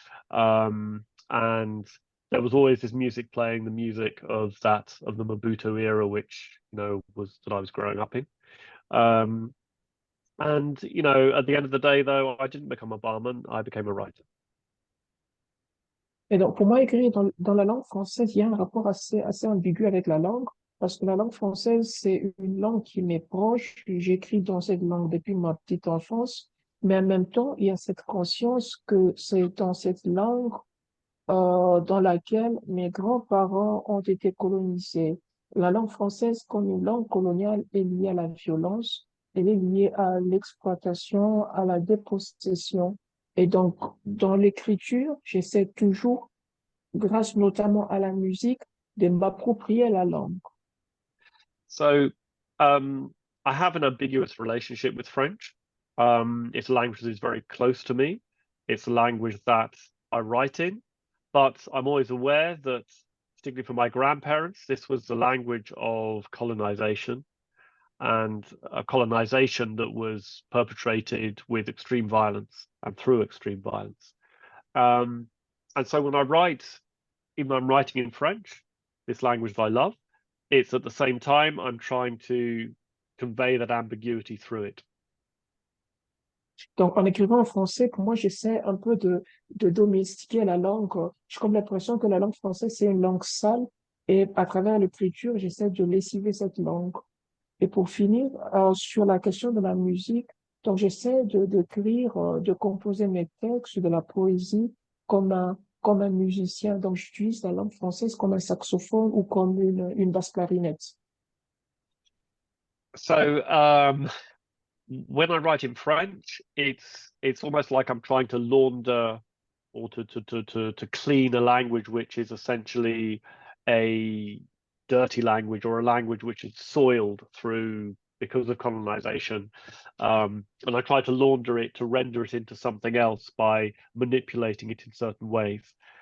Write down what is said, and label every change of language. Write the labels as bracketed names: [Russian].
[English] And there was always this music playing, the music of the Mobutu era, which was that I was growing up in. And at the end of the day, though, I didn't become a barman, I became a writer. [French] Et donc, pour moi, écrire dans la langue française, il y a un rapport assez ambigu avec la langue, parce que la langue française, c'est une langue qui m'est proche. J'écris dans cette langue depuis ma petite enfance, mais en même temps, il y a cette conscience que c'est dans cette langue dans laquelle mes grands-parents ont été colonisés. La langue française, comme une langue coloniale, est liée à la violence, elle est liée à l'exploitation, à la dépossession. Et donc, dans l'écriture, j'essaie toujours, grâce notamment à la musique, de m'approprier la langue. [English] So, I have an ambiguous relationship with French. It's a language that is very close to me. It's a language that I write in, but I'm always aware that, particularly for my grandparents, this was the language of colonization, and a colonization that was perpetrated with extreme violence and through extreme violence. And so when I write, even though I'm writing in French, this language that I love, it's at the same time I'm trying to convey that ambiguity through it. [French] Donc, en écrivant en français, pour moi, j'essaie un peu de domestiquer la langue. J'ai comme l'impression que la langue française, c'est une langue sale, et à travers l'écriture, j'essaie de lessiver cette langue. Et pour finir, sur la question de la musique, donc j'essaie d'écrire, de composer mes textes, de la poésie comme un musicien. Donc j'utilise la langue française comme un saxophone ou comme une basse clarinette. [English] So when I write in French, it's almost like I'm trying to launder or to clean a language which is essentially a dirty language, or a language which is soiled because of colonization, and I try to launder it, to render it into something else by manipulating it in certain ways.